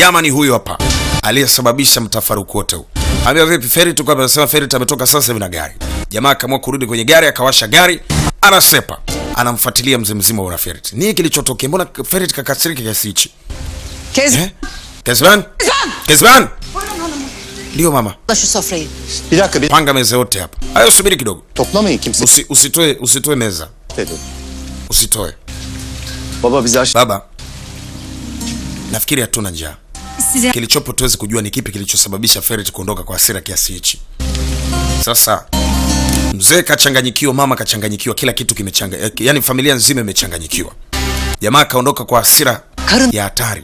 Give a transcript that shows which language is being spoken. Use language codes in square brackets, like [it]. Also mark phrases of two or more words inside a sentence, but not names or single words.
[sw] Yaman huyo hapa aliyesababisha mtafaruku wote huu. Ambia vipi Ferit kwa anasema Ferit ametoka sasa hivi na gari. Jamaa akaamua kurudi kwenye gari, akawasha gari, anasepa. Anamfuatilia mzima wa Ferit. Nini kilichotokea? Mbona Ferit kakasirika kiasi hichi? Kezban. Ndio mama. [tr] Şu sofrayı. Bir dakika. [sw] Panga meza yote hapa. Hayo subiri kidogo. [tr] Toplamayın kimse. [sw] Usitoe meza. [tr] Dedi. [sw] Usitoe. [tr] Baba bizi aç. [sw] Baba. Nafikiri hatuna njaa. Kilichopo tuwezi kujua ni kipi kilichosababisha Ferit kuondoka kwa hasira kiasi hichi. Sasa mzee kachanganyikiwa, mama kachanganyikiwa, kila kitu kimechanganyika. Yaani familia nzima imechanganyikiwa. Jamaa kaondoka kwa hasira ya hatari.